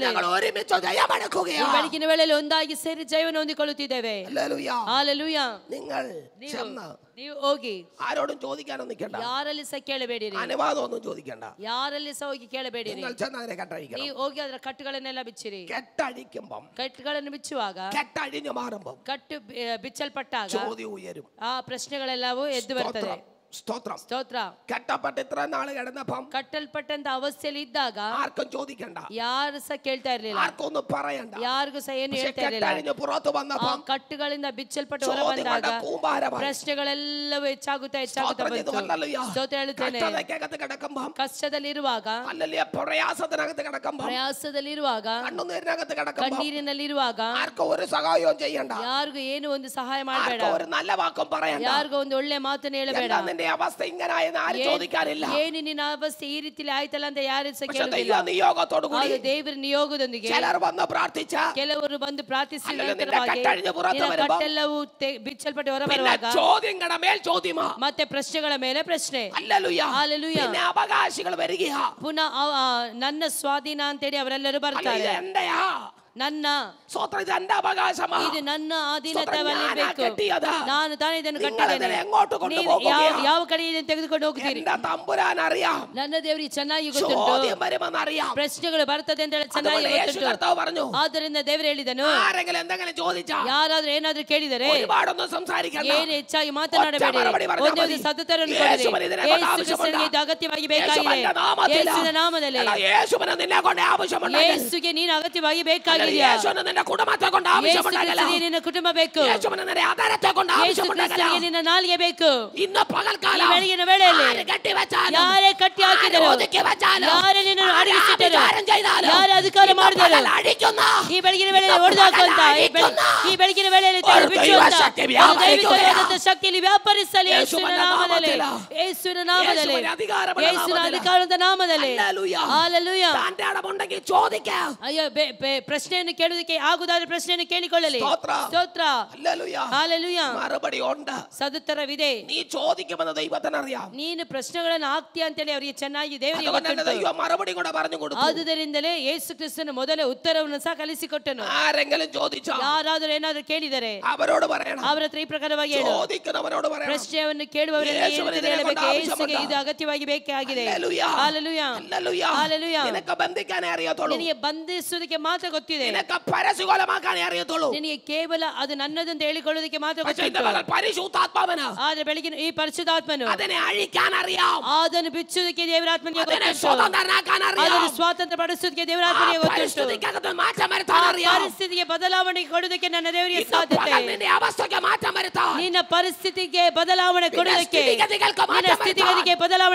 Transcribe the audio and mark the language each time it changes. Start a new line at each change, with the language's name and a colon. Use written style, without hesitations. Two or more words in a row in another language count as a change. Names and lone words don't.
Malayalam: ഞങ്ങൾ ഒരുമിച്ച് ജയമടക്കുകയാ.
Kannada: ಈ ಬೆಳಗಿನ ವೇಳೆಯಲ್ಲಿ ಒಂದಾಗಿ ಸೇರಿ ಜಯವನ್ನು ಹೊಂದಿಕೊಳ್ಳುತ್ತಿದ್ದೇವೆ.
Malayalam: ഹല്ലേലൂയ.
Kannada: ಹಾಲೆಲೂಯ.
Malayalam: നിങ്ങൾ ചെന്ന്
Kannada: ನೀವು ಹೋಗಿ
Malayalam: ആരോടും ചോദിക്കാനൊന്നും നിൽക്കണ്ട.
Kannada: ಯಾರಲ್ಲಿ ಸಹ ಕೇಳಬೇಡಿರಿ.
Malayalam: അനുവാദമൊന്നും ചോദിക്കണ്ട.
Kannada: ಯಾರಲ್ಲಿ ಸಹ ಹೋಗಿ ಕೇಳಬೇಡಿರಿ.
Malayalam: നിങ്ങൾ ചെന്ന് അതിനെ കെട്ടഴിക്കണം.
Kannada: ನೀವು ಹೋಗಿ ಅದರ ಕಟ್ಟುಗಳನ್ನೆಲ್ಲ ಬಿಚ್ಚಿರಿ.
Malayalam: കെട്ടഴിക്കുമ്പം,
Kannada: ಕಟ್ಟುಗಳನ್ನು ಬಿಚ್ಚುವಾಗ,
Malayalam: കെട്ടഴിഞ്ഞു മാറുമ്പം
Kannada: ಕಟ್ಟು ಬಿಚ್ಚಲ್ಪಟ್ಟಾಗ
Malayalam: ചോദ്യം ഉയരും.
Kannada: ಆ ಪ್ರಶ್ನೆಗಳೆಲ್ಲವೂ ಎದ್ದು ಬರ್ತದೆ.
Malayalam: സ്തോത്രം.
Kannada: ಸ್ತೋತ್ರ.
Malayalam: കെട്ടപ്പെട്ട് ഇത്ര നാള് കിടന്നപ്പം
Kannada: ಕಟ್ಟಲ್ಪಟ್ಟಂತ ಅವಸ್ಥೆಯಲ್ಲಿ ಇದ್ದಾಗ
Malayalam: ആർക്കും ചോദിക്കണ്ട,
Kannada: ಯಾರು ಸಹ ಕೇಳ್ತಾ ಇರ್ಲಿಲ್ಲ,
Malayalam: ആർക്കും ഒന്നും പറയണ്ട.
Kannada: ಯಾರಿಗೂ ಸಹ ಏನು
Malayalam: പക്ഷെ
Kannada: ಹೇಳ್ತಾ ಇರ್ಲಿಲ್ಲ.
Malayalam: കെട്ടഴിഞ്ഞ് പുറത്ത്
Kannada: ಆ
Malayalam: വന്നപ്പം
Kannada: ಕಟ್ಟುಗಳಿಂದ ಬಿಚ್ಚಲ್ಪಟ್ಟು ಹೊರ ಬಂದಾಗ
Malayalam: ചോദ്യങ്ങളുടെ കൂമ്പാരമായി.
Kannada: ಪ್ರಶ್ನೆಗಳೆಲ್ಲವೂ ಹೆಚ್ಚಾಗುತ್ತಾ
Malayalam: സ്തോത്രം ചെയ്തു.
Kannada: ಬಂತು.
Malayalam: ഹല്ലേലൂയ.
Kannada: ಸ್ತೋತ್ರ ಹೇಳುತ್ತೇನೆ.
Malayalam: കഷ്ടതയ്ക്കകത്ത് കിടക്കുമ്പം,
Kannada: ಕಷ್ಟದಲ್ಲಿರುವಾಗ,
Malayalam: ഹല്ലേലൂയ, പ്രയാസത്തിനകത്ത് കിടക്കുമ്പം,
Kannada: ಪ್ರಯಾಸದಲ್ಲಿರುವಾಗ,
Malayalam: കണ്ണുനീരിനകത്ത് കിടക്കുമ്പം
Kannada: ಕಣ್ಣೀರಿನಲ್ಲಿರುವಾಗ
Malayalam: ആർക്കും ഒരു സഹായവും ചെയ്യണ്ട,
Kannada: ಯಾರಿಗೂ ಏನು ಒಂದು ಸಹಾಯ ಮಾಡಬೇಡ,
Malayalam: ആർക്കും ഒരു നല്ല വാക്കും പറയണ്ട.
Kannada: ಯಾರಿಗೂ ಒಂದು ಒಳ್ಳೆ ಮಾತನ್ನು ಹೇಳಬೇಡ.
Malayalam: എന്താ നിന്റെ അവസ്ഥ ഇങ്ങനായെന്ന് ആരും ചോദിക്കാനില്ല.
Kannada: ಏನು ನಿನ್ನ ಅವಸ್ಥೆ ಈ ರೀತಿಲಿ ಆಯ್ತಲ್ಲ ಅಂತ ಯಾರು ಸಹ
Malayalam: പക്ഷെ
Kannada: ಕೇಳುವುದಿಲ್ಲ.
Malayalam: ദൈവ നിയോഗത്തോടു കൂടി
Kannada: ಆಗ ದೇವರ ನಿಯೋಗದೊಂದಿಗೆ
Malayalam: ചിലർ വന്ന് പ്രാർത്ഥിച്ച
Kannada: ಕೆಲವರು ಬಂದು ಪ್ರಾರ್ಥಿಸಿದ ಅಲ್ಲಲ್ಲಿ ನಿನ್ನ ನಂತರವಾಗಿ
Malayalam: ಕಟ್ಟഴിഞ്ഞ് പുറത്ത്
Kannada: ನಿನ್ನ
Malayalam: വരുമ്പോൾ
Kannada: ಕಟ್ಟೆಲ್ಲವೂ ಬಿಚ್ಚಲ್ಪಟ್ಟು ಹೊರ
Malayalam: പിന്നെ
Kannada: ಬರುವಾಗ
Malayalam: ചോദ്യങ്ങളുടെ മേൽ ചോദ്യമാ.
Kannada: ಮತ್ತೆ ಪ್ರಶ್ನೆಗಳ ಮೇಲೆ ಪ್ರಶ್ನೆ.
Malayalam: ഹല്ലേലൂയ. ഹല്ലേലൂയ. പിന്നെ അവകാശികൾ വരികയാ.
Kannada: ಪುನಃ ನನ್ನ ಸ್ವಾಧೀನ ಅಂತೇಳಿ ಅವರೆಲ್ಲರೂ ಬರ್ತಾರೆ.
Malayalam: ഇത് എന്റെയാ,
Kannada: ನನ್ನ
Malayalam: സ്വത്രം ഇത് എന്റെ അവകാശമാ,
Kannada: ಇದು ನನ್ನ
Malayalam: ഞാനാ
Kannada: ಅಧೀನತೆಯಲ್ಲಿರಬೇಕು,
Malayalam: കെട്ടിയതാ.
Kannada: ನಾನು ತಾನೇ ಇದನ್ನು
Malayalam: നിങ്ങൾ
Kannada: ಕಟ್ಟಿದ್ದೇನೆ.
Malayalam: ഇതിനെ എങ്ങോട്ട്
Kannada: ನೀವು
Malayalam: കൊണ്ടുപോകുകയാ?
Kannada: ಯಾವ ಕಡೆ ಇದನ್ನು ತೆಗೆದುಕೊಂಡು ಹೋಗ್ತೀರಿ?
Malayalam: എന്റെ തമ്പുരാൻ അറിയാം,
Kannada: ನನ್ನ ದೇವರಿಗೆ ಚೆನ್ನಾಗಿ ಗೊತ್ತುಂಟು,
Malayalam: ചോദ്യം വരുമെന്ന് അറിയാം.
Kannada: ಪ್ರಶ್ನೆಗಳು ಬರ್ತದೆ ಅಂತ ಹೇಳಿ ಚೆನ್ನಾಗಿ
Malayalam: അതുകൊണ്ട് യേശു
Kannada: ಗೊತ್ತುಂಟು.
Malayalam: കർത്താവ് പറഞ്ഞു,
Kannada: ಆದ್ದರಿಂದ ದೇವರು ಹೇಳಿದನು,
Malayalam: ആരെങ്കിലും എന്തെങ്കിലും ചോദിച്ചാ
Kannada: ಯಾರಾದ್ರೂ ಏನಾದ್ರೂ ಕೇಳಿದರೆ
Malayalam: ഒരുപാടൊന്നും സംസാരിക്കണ്ട,
Kannada: ಏನು ಹೆಚ್ಚಾಗಿ ಮಾತನಾಡಬೇಡಿ, ಒಂದೇ ಒಂದು ಸದುತ್ತರವನ್ನು ಕೊಡಿರಿ. ಯೇಸು ಕ್ರಿಸ್ತನಿಗೆ ಇದು ಅಗತ್ಯವಾಗಿ ಬೇಕಾಗಿದೆ. ಯೇಸುವಿನ ನಾಮದಲ್ಲಿ
Malayalam: യേശുവിനെ നിന്നെ കൊണ്ട് ആവശ്യമുണ്ടെങ്കിൽ,
Kannada: ಯೇಸುಗೆ ನೀನು ಅಗತ್ಯವಾಗಿ ಬೇಕಾಗಿದೆಯಾ?
Malayalam: യേശുവിനെ നിന്റെ കുടുംബത്തെ കൊണ്ട്
Kannada: ಯೇಸು
Malayalam: ആവശ്യമുണ്ടെങ്കിൽ,
Kannada: ಕ್ರಿಸ್ತನಿಗೆ ನಿನ್ನ ಕುಟುಂಬ ಬೇಕು,
Malayalam: യേശുവിനെ നിന്റെ ആധാരത്തെ കൊണ്ട്
Kannada: ಯೇಸು
Malayalam: ആവശ്യമുണ്ടെങ്കിൽ,
Kannada: ಕ್ರಿಸ್ತನಿಗೆ ನಿನ್ನ ನಾಲಿಗೆ ಬೇಕು.
Malayalam: ഇന്ന് പകൽക്കാലം
Kannada: ಈ ಬೆಳಗಿನ ವೇಳೆಯಲ್ಲಿ
Malayalam: ആര് കെട്ടിവെച്ചാലും,
Kannada: ಯಾರೇ ಕಟ್ಟಿ ಹಾಕಿದರು,
Malayalam: ആര് ഒതുക്കി വെച്ചാലും,
Kannada: ಯಾರೇ ನಿನ್ನನ್ನು
Malayalam: ആര്
Kannada: ಅಡಗಿಸಿಟ್ಟರು,
Malayalam: ആഭിചാരം ചെയ്താലും,
Kannada: ಯಾರೇ ಅಧಿಕಾರ
Malayalam: ഇന്ന്
Kannada: ಮಾಡಿದರು,
Malayalam: പകൽ അടിക്കുന്ന,
Kannada: ಈ ಬೆಳಗಿನ ವೇಳೆಯಲ್ಲಿ ಹೊಡೆದಾಕುವಂತ, ಈ ಬೆಳಗಿನ ವೇಳೆಯಲ್ಲಿ ತೆಗೆದು ಬಿಚ್ಚುವಂತ ಒಂದು ದೈವಿಕವಾದಂತ ಶಕ್ತಿಯಲ್ಲಿ ವ್ಯಾಪರಿಸಲಿ ಯೇಸುವಿನ ನಾಮದಲ್ಲಿ, ಯೇಸುವಿನ ನಾಮದಲ್ಲಿ, ಯೇಸುವಿನ ಅಧಿಕಾರದ ನಾಮದಲ್ಲಿ. ಹಲ್ಲೆಲೂಯ.
Malayalam: തന്റെ അടമുണ്ടെങ്കിൽ ചോദിക്കാം.
Kannada: ಅಯ್ಯೋ, ಪ್ರಶ್ನೆಯನ್ನು ಕೇಳುವುದಕ್ಕೆ ಆಗುದಾದ್ರೆ ಪ್ರಶ್ನೆಯನ್ನು ಕೇಳಿಕೊಳ್ಳಲಿ. ಸ್ತೋತ್ರ.
Malayalam: ഹല്ലേലൂയ.
Kannada: ಹಲ್ಲೆಲೂಯ.
Malayalam: മറുപടി ഉണ്ട്.
Kannada: ಸದುತ್ತರವಿದೆ.
Malayalam: നീ ചോദിക്കുമെന്ന് ദൈവത്തിനറിയാം.
Kannada: ನೀನು ಪ್ರಶ್ನೆಗಳನ್ನು ಹಾಕ್ತೀಯ ಅಂತೇಳಿ ಅವರಿಗೆ ಚೆನ್ನಾಗಿ ದೇವರಿಗೆ
Malayalam: അതുകൊണ്ട്
Kannada: ಗೊತ್ತುಂಟು.
Malayalam: ദൈവം മറുപടി കൂടെ പറഞ്ഞു കൊടുത്തു.
Kannada: ಆದುದರಿಂದಲೇ ಯೇಸು ಕ್ರಿಸ್ತನು ಮೊದಲ ಉತ್ತರವನ್ನು ಸಹ ಕಲಿಸಿಕೊಟ್ಟನು.
Malayalam: ആരെങ്കിലും ചോദിച്ചോ,
Kannada: ಯಾರಾದರೂ ಏನಾದರೂ ಕೇಳಿದರೆ
Malayalam: അവരോട് പറയണം,
Kannada: ಅವರ ಹತ್ರ ಈ ಪ್ರಕಾರವಾಗಿ ಹೇಳು.
Malayalam: ചോദിക്കുന്നവരോട് പറയണം,
Kannada: ಪ್ರಶ್ನೆಯನ್ನು ಕೇಳುವವರಿಗೆ ಹೇಳಬೇಕು, ಯೇಸುಗೆ ಇದು ಅಗತ್ಯವಾಗಿ ಬೇಕಾಗಿದೆ.
Malayalam: ഹല്ലേലൂയ.
Kannada: ಹಲ್ಲೆಲೂಯ.
Malayalam: ഹല്ലേലൂയ.
Kannada: ಹಲ್ಲೆಲೂಯ.
Malayalam: നിനക്ക് ബന്ധിക്കാനേ അറിയത്തുള്ളൂ,
Kannada: ನಿನಗೆ ಬಂಧಿಸುವುದಕ್ಕೆ ಮಾತ್ರ ಗೊತ್ತಿದೆ,
Malayalam: നിനക്ക് പരസ്യകൊലമാക്കാനേ അറിയത്തുള്ളൂ.
Kannada: ನಿನಗೆ ಕೇವಲ ಅದು ನನ್ನದು ಅಂತ ಹೇಳಿಕೊಳ್ಳುವುದಕ್ಕೆ ಮಾತ್ರ
Malayalam: പക്ഷേ ഇന്ന്
Kannada: ಗೊತ್ತಿತ್ತು.
Malayalam: പകൽ പരിശുദ്ധാത്മാവിന്
Kannada: ಆದ್ರೆ ಬೆಳಗಿನ ಈ ಪರಿಶುದ್ಧಾತ್ಮನು
Malayalam: അതിനെ അഴിക്കാൻ അറിയാം,
Kannada: ಅದನ್ನು ಬಿಚ್ಚುವುದಕ್ಕೆ ದೇವರಾತ್ಮನಿಗೆ
Malayalam: അതിനെ
Kannada: ಗೊತ್ತುಂಟು,
Malayalam: സ്വതന്ത്രനാക്കാൻ അറിയാം,
Kannada: ಅದನ್ನು ಸ್ವಾತಂತ್ರ್ಯ ಪಡಿಸುವುದಕ್ಕೆ ದೇವರಾತ್ಮನಿಗೆ ಗೊತ್ತುಂಟು,
Malayalam: പരിസ്ഥിതിക്കകത്ത് മാറ്റം
Kannada: ಆ
Malayalam: വരുത്താൻ അറിയാം.
Kannada: ಪರಿಸ್ಥಿತಿಗೆ ಬದಲಾವಣೆ ಕೊಡುವುದಕ್ಕೆ ನನ್ನ ದೇವರಿಗೆ
Malayalam: ഇന്ന്
Kannada: ಸಾಧ್ಯತೆ.
Malayalam: പകൽ നിന്റെ അവസ്ഥയ്ക്ക് മാറ്റം വരുത്താൻ,
Kannada: ನಿನ್ನ ಪರಿಸ್ಥಿತಿಗೆ ಬದಲಾವಣೆ ಕೊಡುವುದಕ್ಕೆ,
Malayalam: സ്ഥിതിഗതികൾക്ക്
Kannada: ನಿನ್ನ
Malayalam: മാറ്റം
Kannada: ಸ್ಥಿತಿಗತಿಗೆ
Malayalam: വരുത്താൻ
Kannada: ಬದಲಾವಣೆ